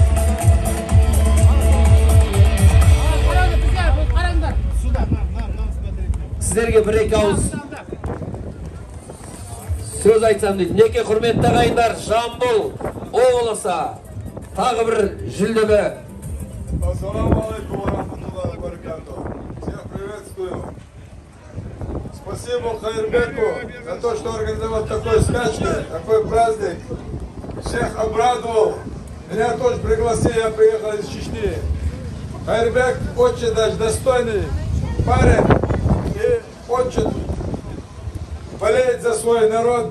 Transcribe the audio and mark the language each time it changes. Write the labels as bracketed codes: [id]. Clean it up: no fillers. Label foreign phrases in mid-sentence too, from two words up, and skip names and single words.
[kk] Сіздерге бір-екі ауыз сөз айтсам дейді. Мінекей құрметті ағайындар, Жамбыл облысы тағы бір жүлдеге. [ar] السلام عليكم ورحمة الله وبركاته. [ru] Всех приветствую. Спасибо Хайрбеку за то, что организовал такой скачки, такой праздник. Всех обрадовал. Меня тоже пригласили, я приехал из Чечни. Хайрбек очень даже достойный парень и очень болеет за свой народ.